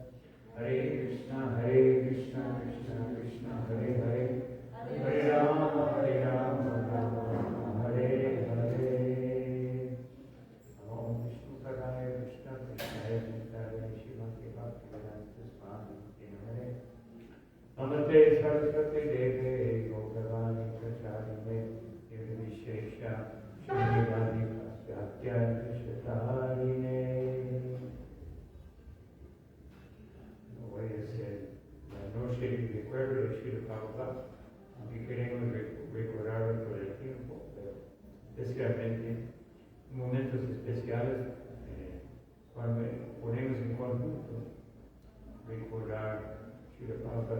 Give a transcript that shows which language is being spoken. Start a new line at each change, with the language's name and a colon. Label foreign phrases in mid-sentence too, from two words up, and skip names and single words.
Sanskrit: Hare Krishna Krishna Krishna Hare Hare Hare Rama Rama Rama Hare Hare Om Vishnu Padaya Krishna Krishna Nitaya Shivaki Bhaktivedanta Swami Hare Namaste Saraswati Deve Gautavani Pracharine Nirvishesha Shri Pasyatya Krishatarine.
Spanish: Voy a hacer la noche de recuerdo de Srila Prabhupada, aunque queremos recordarlo todo el tiempo, pero especialmente en momentos especiales, cuando ponemos en conjunto recordar Srila Prabhupada.